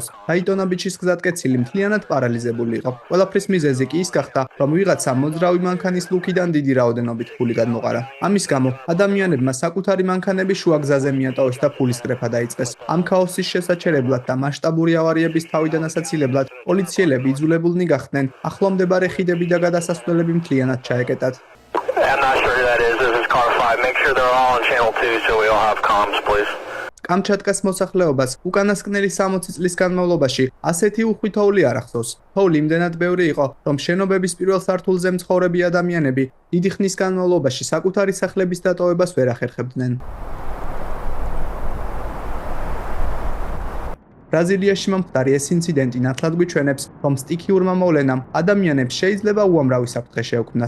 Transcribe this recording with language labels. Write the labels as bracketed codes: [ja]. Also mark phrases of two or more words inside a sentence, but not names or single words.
[ka] დაიტონა ბიჩის გზატკეცილი მთლიანად პარალიზებული იყო. ყველაფრის მიზეზი კი ის გახდა, რომ ვიღაცა მოძრავი მანქანის ლუკიდან დიდი რაოდენობით ფული გადმოყარა. ამის გამო ადამიანებმა საკუთარი მანქანები შუაგზაზე მიატოვეს და ფულის კრეფა დაიწყეს. ამ ქაოსის შესაჩერებლად და მასშტაბური ავარიების თავიდან ასაცილებლად პოლიციელები იძულებულნი გახდნენ ახლო მდებარე ხიდები და გადასასვლელები მთლიანად ჩაეკეტათ. [en] I'm not sure who that is. This is car 5. Make sure they're all on channel 2 so we all have comms, please. [ka] კამჩატკას მოსახლეობას უკანასკნელი 60 წლის განმავლობაში ასეთი უხვითოული არ ახსოვს. თოვლი იმდენად ბევრი იყო, რომ შენობების პირველ სართულზე მცხოვრები ადამიანები დიდი ხნის განმავლობაში საკუთარი სახლების დატოვებას ვერ ახერხებდნენ. ბრაზილიაში მომხდარი ეს ინციდენტი ნათლად გვიჩვენებს, რომ სტიქიურმა მოვლენამ ადამიანებს შეიძლება უამრავი საფრთხე შეექმნას.